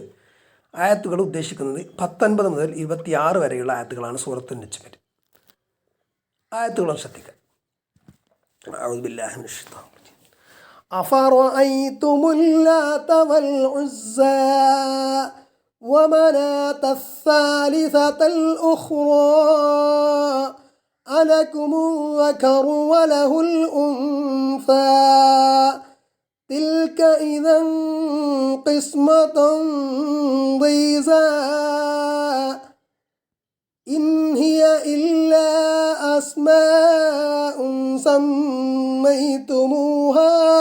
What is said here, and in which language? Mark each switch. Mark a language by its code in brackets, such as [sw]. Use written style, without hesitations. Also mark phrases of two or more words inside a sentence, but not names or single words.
[ml] ആയത്തുകൾ ഉദ്ദേശിക്കുന്നത് 19 മുതൽ 26 വരെയുള്ള ആയത്തുകളാണ് സൂറത്തുൻ നജ്മിൽ. ആയത്തുകളും ശ്രദ്ധിക്കുക. [ar] أعوذ بالله من الشيطان الرجيم. أفرأيتم اللات والعزى ومناة الثالثة الأخرى ألكم الذكر وله الأنثى تلك إذا قسمة ضيزى إن هي إلا أسماء سميتموها